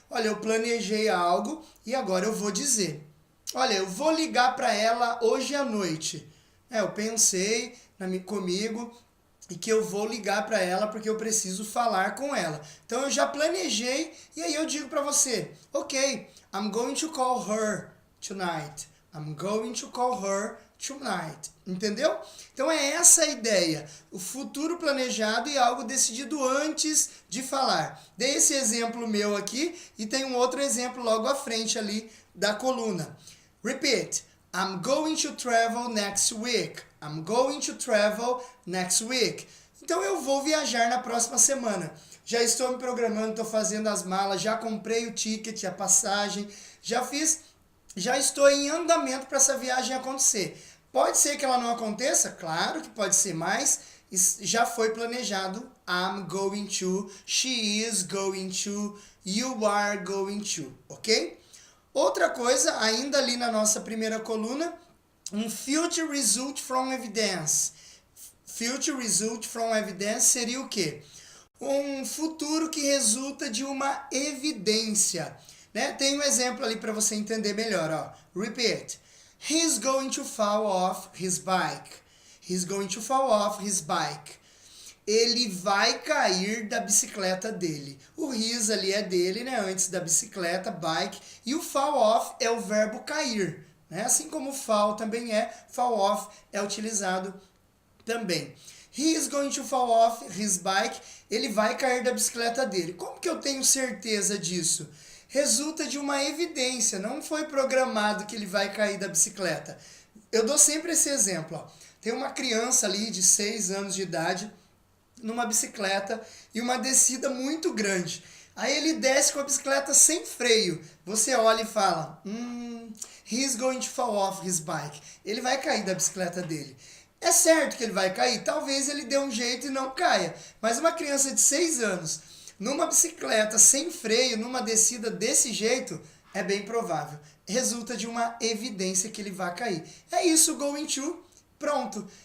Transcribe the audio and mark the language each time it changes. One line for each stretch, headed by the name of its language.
Portuguese: Olha, eu planejei algo e agora eu vou dizer. Olha, eu vou ligar para ela hoje à noite. Eu pensei comigo e que eu vou ligar para ela porque eu preciso falar com ela. Então eu já planejei e aí eu digo para você, ok,
English: I'm going to call her tonight. I'm going to call her tonight.
Portuguese: Entendeu? Então é essa a ideia. O futuro planejado e algo decidido antes de falar. Dei esse exemplo meu aqui e tem um outro exemplo logo à frente ali da coluna.
English: Repeat. I'm going to travel next week. I'm going to travel next week.
Portuguese: Então eu vou viajar na próxima semana. Já estou me programando, estou fazendo as malas, já comprei o ticket, a passagem, já estou em andamento para essa viagem acontecer. Pode ser que ela não aconteça? Claro que pode ser, mas já foi planejado.
English: I'm going to, she is going to, you are going to, ok?
Portuguese: Outra coisa, ainda ali na nossa primeira coluna, um
English: future result from evidence. Future result from evidence
Portuguese: seria o quê? Um futuro que resulta de uma evidência. Né? Tem um exemplo ali para você entender melhor.
English: Ó. Repeat. He's going to fall off his bike. He's going to fall off his bike.
Portuguese: Ele vai cair da bicicleta dele. O his ali é dele, né? Antes da bicicleta, bike. E o fall off é o verbo cair. Né? Assim como fall também fall off é utilizado também.
English: He is going to fall off his bike.
Portuguese: Ele vai cair da bicicleta dele. Como que eu tenho certeza disso? Resulta de uma evidência, não foi programado que ele vai cair da bicicleta. Eu dou sempre esse exemplo. Ó. Tem uma criança ali de 6 anos de idade numa bicicleta e uma descida muito grande. Aí ele desce com a bicicleta sem freio. Você olha e fala,
English: he's going to fall off his bike.
Portuguese: Ele vai cair da bicicleta dele. É certo que ele vai cair? Talvez ele dê um jeito e não caia. Mas uma criança de 6 anos, numa bicicleta sem freio, numa descida desse jeito, é bem provável. Resulta de uma evidência que ele vai cair. É isso, going to, pronto.